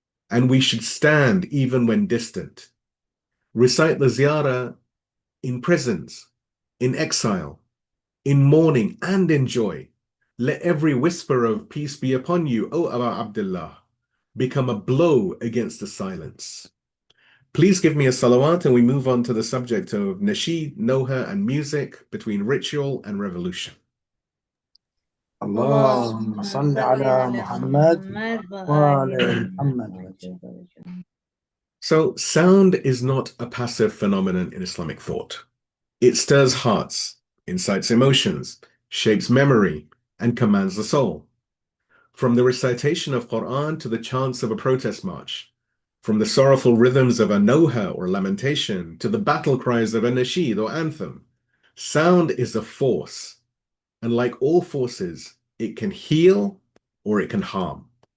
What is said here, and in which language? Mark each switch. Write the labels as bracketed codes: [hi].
[en] And we should stand even when distant. Recite the Ziyarat in prisons, in exile, in mourning, and in joy. Let every whisper of peace be upon you, O Aba Abdullah, become a blow against the silence. Please give me a salawat and we move on to the subject of nasheed, noha, and music between ritual and revolution. [ar] اللهم صل على محمد وآل محمد. [en] So sound is not a passive phenomenon in Islamic thought. It stirs hearts, incites emotions, shapes memory, and commands the soul. From the recitation of Quran to the chants of a protest march, from the sorrowful rhythms of a noha or lamentation to the battle cries of a nasheed or anthem, sound is a force, and like all forces, it can heal or it can harm.